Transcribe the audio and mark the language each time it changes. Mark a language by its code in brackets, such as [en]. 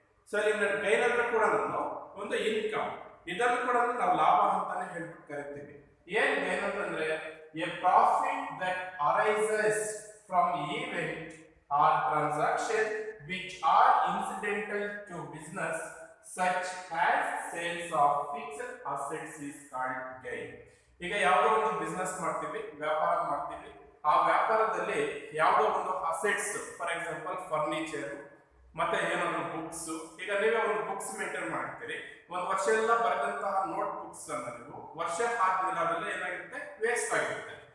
[en] So in gain [kn] ಅಂದ್ರೆ ಕೂಡ ಒಂದು ಇನ್ಕಮ್, ಇದನ್ನು ಕೂಡ ನಾವು ಲಾಭ ಅಂತಾನೆ ಹೇಳ್ಬಿಟ್ಟು ಕರಿತೀವಿ. ಏನ್ ಗೈನ್ ಅಂತಂದ್ರೆ [en] A profit that arises from event or transaction which are incidental to business such as sales of fixed assets is called gain. [kn] ಈಗ ಯಾವುದೋ ಒಂದು ಬಿಸ್ನೆಸ್ ಮಾಡ್ತೀವಿ, ವ್ಯಾಪಾರ ಮಾಡ್ತೀವಿ. ಆ ವ್ಯಾಪಾರದಲ್ಲಿ ಯಾವುದೋ ಒಂದು ಅಸೆಟ್ಸ್, ಫಾರ್ ಎಕ್ಸಾಂಪಲ್ ಫರ್ನಿಚರ್, ಮತ್ತೆ ಏನಾದ್ರು ಬುಕ್ಸ್. ಈಗ ನೀವೇ ಒಂದು ಬುಕ್ಸ್ ಮೇಂಟೈನ್ ಮಾಡ್ತೀರಿ, ಒಂದು ವರ್ಷ ಎಲ್ಲ ಬರೆದಂತಹ ನೋಟ್ ಬುಕ್ಸ್ ಅನ್ನ ನೀವು ವರ್ಷ ಆದ್ಮೇಲೆ ಅದೆಲ್ಲ ಏನಾಗಿರುತ್ತೆ, ವೇಸ್ಟ್ ಆಗಿರುತ್ತೆ.